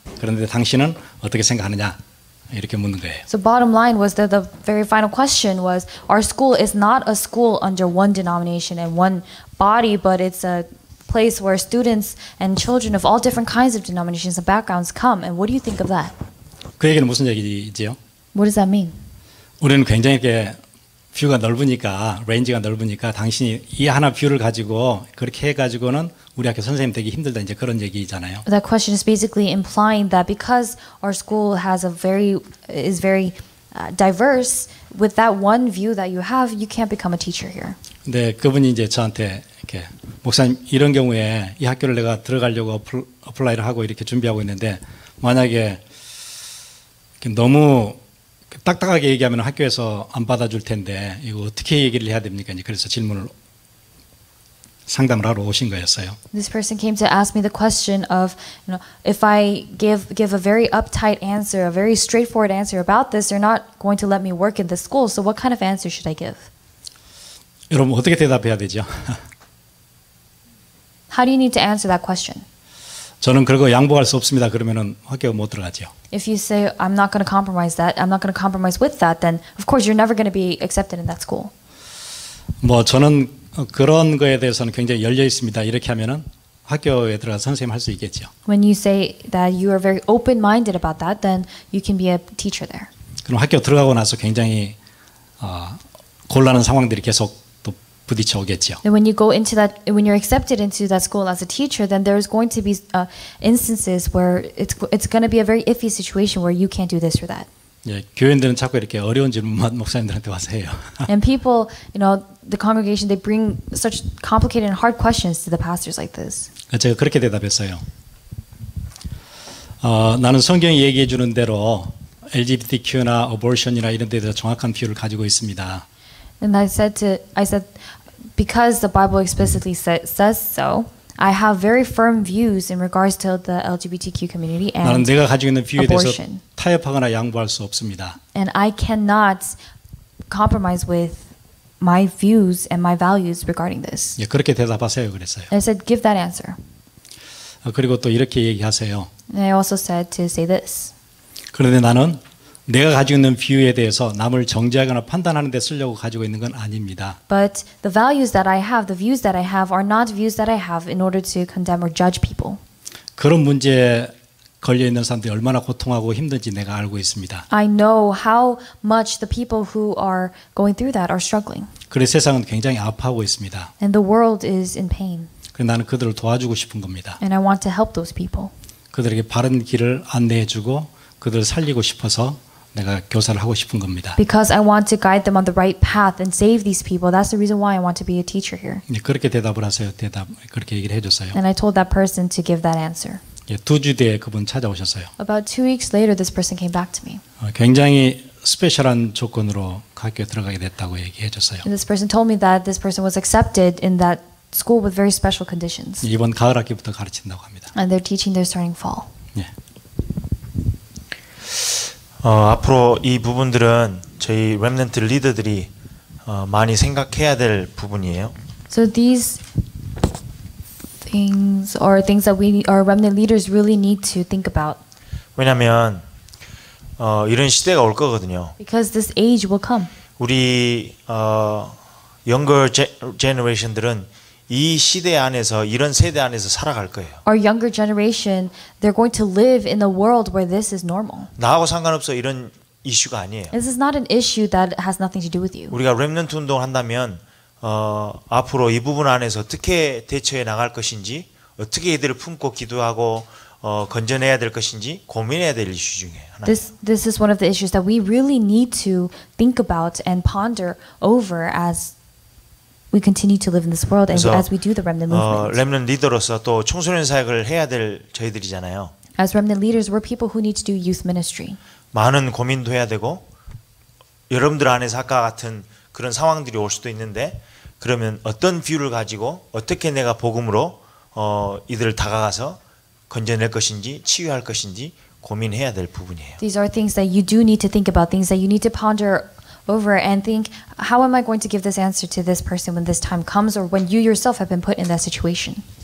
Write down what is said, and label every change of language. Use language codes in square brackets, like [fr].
[ko] 그런데 당신은 어떻게 생각하느냐? 이렇게 묻는 거예요. [en] So bottom line was that the very final question was, our school is not a school under one denomination and one body, but it's a place where students and children of all different kinds of denominations and backgrounds come. And what do you think of that? [ko] 그 얘기는 무슨 얘기지요? [en] What does that mean? [ko] 우리는 굉장히 이렇게 뷰가 넓으니까, 레인지가 넓으니까 당신이 이 하나 뷰를 가지고 그렇게 해가지고는 우리 학교 선생님 되기 힘들다, 이제 그런 얘기잖아요. [en] That question is basically implying that because our school is very diverse, with that one view that you have, you can't become a teacher here. [ko] 근데 그분이 이제 저한테 이렇게 목사님 이런 경우에 이 학교를 내가 들어가려고 어플라이를 하고 이렇게 준비하고 있는데 만약에 너무 딱딱하게 얘기하면 학교에서 안 받아줄 텐데 이거 어떻게 얘기를 해야 됩니까? 그래서 질문을 상담을 하러 오신 거였어요. [en] This person came to ask me the question of, if I give a very uptight answer, a very straightforward answer about this, they're not going to let me work in the school. So what kind of answer should I give? [ko] 여러분 어떻게 대답해야 되죠? [en] How do you need to answer that question? [ko] 저는 그거 양보할 수 없습니다. 그러면은 학교 못 들어가죠. [en] If you say I'm not going to compromise that, I'm not going to compromise with that, then of course you're never going to be accepted in that school. [ko] 뭐 저는 그런 거에 대해서는 굉장히 열려 있습니다. 이렇게 하면은 학교에 들어가서 선생님 할 수 있겠죠. [en] When you say that you are very open-minded about that, then you can be a teacher there. [ko] 그럼 학교 들어가고 나서 굉장히 곤란한 상황들이 계속 또 부딪혀 오겠죠. [en] And when you go into that, when you're accepted into that school as a teacher, then there's going to be instances where it's going to be a very iffy situation where you can't do this or that. [ko] 예, 교인들은 자꾸 이렇게 어려운 질문만 목사님들한테 와서 해요. [en] And people, the congregation, they bring such complicated and hard questions to the pastors like this. [ko] 제가 그렇게 대답했어요. 나는 성경이 얘기해 주는 대로 LGBTQ나 abortion이나 이런 데에 대해서 정확한 뷰를 가지고 있습니다. [en] And I said, because the Bible explicitly says so, I have very firm views in regards to the LGBTQ community and [ko] 나는 내가 가지고 있는 뷰에 대해서 [en] abortion. [ko] 타협하거나 양보할 수 없습니다. [en] And I cannot compromise with my views and my values regarding this. [ko] 예, 그렇게 대답하세요. 그랬어요. [en] I said, give that answer. [ko] 그리고 또 이렇게 얘기하세요. [en] And I also said to say this. [ko] 그런데 나는 내가 가지고 있는 뷰에 대해서 남을 정죄하거나 판단하는 데 쓰려고 가지고 있는 건 아닙니다. [en] But the values that I have, the views that I have, are not views that I have in order to condemn or judge people. [ko] 그런 문제에 걸려 있는 사람들이 얼마나 고통하고 힘든지 내가 알고 있습니다. [en] I know how much the people who are going through that are struggling. [ko] 그래서 세상은 굉장히 아파하고 있습니다. [en] And the world is in pain. [ko] 그래서 나는 그들을 도와주고 싶은 겁니다. [en] And I want to help those people. [ko] 그들에게 바른 길을 안내해주고 그들을 살리고 싶어서 내가 교사를 하고 싶은 겁니다. [en] Because I want to guide them on the right path and save these people. That's the reason why I want to be a teacher here. [ko] 그렇게 대답을 하세요. 그렇게 얘기를 해줬어요. [en] And I told that person to give that answer. [ko] 2주 뒤에 그분 찾아오셨어요. [en] About 2 weeks later, this person came back to me. [ko] 굉장히 스페셜한 조건으로 학교에 들어가게 됐다고 얘기해 줬어요. [en] And this person told me that this person was accepted in that school with very special conditions. [ko] 이번 가을 학기부터 가르친다고 합니다. [en] And they're teaching there starting fall. [ko] 예. 앞으로 이 부분들은 저희 렘넌트 리더들이 많이 생각해야 될 부분이에요. [en] So these things are things that our remnant leaders really need to think about. [ko] 왜냐하면 이런 시대가 올 거거든요. [en] Because this age will come. [ko] 우리 [en] younger generation [ko] 들은 이 시대 안에서 이런 세대 안에서 살아갈 거예요. [en] Our younger generation, they're going to live in a world where this is normal. [ko] 나하고 상관없어 이런 이슈가 아니에요. [en] This is not an issue that has nothing to do with you. [ko] 우리가 렘넌트 운동을 한다면 앞으로 이 부분 안에서 어떻게 대처해 나갈 것인지, 어떻게 이들을 품고 기도하고 건져내야 될 것인지 고민해야 될 이슈 중에 하나. [en] This is one of the issues that we really need to think about and ponder over as we continue to live in this world and as we do the remnant movement. [ko] 렘넌트 리더로서 또 청소년 사역을 해야 될 저희들이잖아요. [en] As remnant leaders, we're people who need to do youth ministry. [ko] 많은 고민도 해야 되고 여러분들 안에서 아까 같은 그런 상황들이 올 수도 있는데 그러면 어떤 뷰를 가지고 어떻게 내가 복음으로 이들을 다가가서 건져낼 것인지 치유할 것인지 고민해야 될 부분이에요. [en] These are things that you do need to think about, things that you need to ponder over and think, how am I going to give this answer to this person when this time comes or when you yourself have been put in that situation?